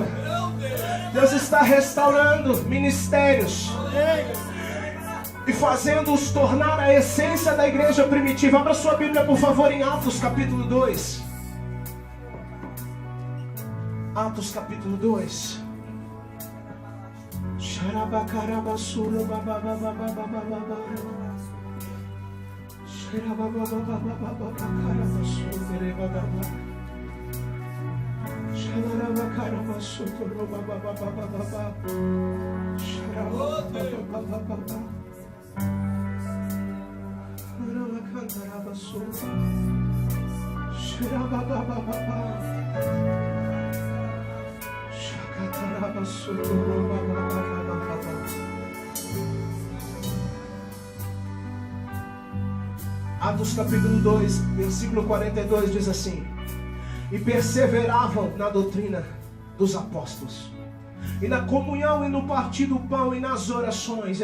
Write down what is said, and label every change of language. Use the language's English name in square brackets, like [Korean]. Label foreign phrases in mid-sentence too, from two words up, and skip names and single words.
[Portuguese] Deus está restaurando ministérios e fazendo-os tornar a essência da igreja primitiva. Abra sua Bíblia, por favor, em Atos capítulo 2. Atos capítulo 2. Xarabacarabasura babababababababa. Xarababababababacarabasura bababa. Xarabacarabasura babababababa. Xarabababababa. Xarabacantarabasura. Xarabababababa. Atos capítulo 2, versículo 42 diz assim: e perseveravam na doutrina dos apóstolos, e na comunhão, e no partir do pão, e nas orações.